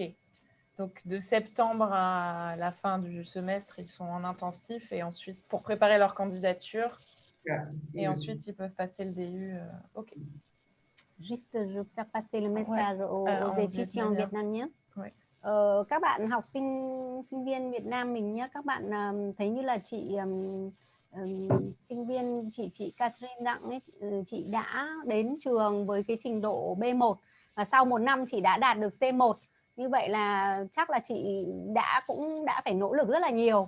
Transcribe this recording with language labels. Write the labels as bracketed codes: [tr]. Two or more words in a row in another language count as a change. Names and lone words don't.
[fr] Donc, de septembre à la fin du semestre, ils sont en intensif et ensuite, pour préparer leur candidature, et ensuite, ils peuvent passer le DU. Ok. Juste, je vais faire passer le message aux étudiants vietnamiens. Ouais. [vi] Các bạn học sinh viên Việt Nam mình nhé, các bạn thấy như là chị sinh viên chị Catherine Đặng ấy, chị đã đến trường với cái trình độ B1 và sau 1 năm chị đã đạt được C1. Như vậy là chắc là chị cũng đã phải nỗ lực rất là nhiều.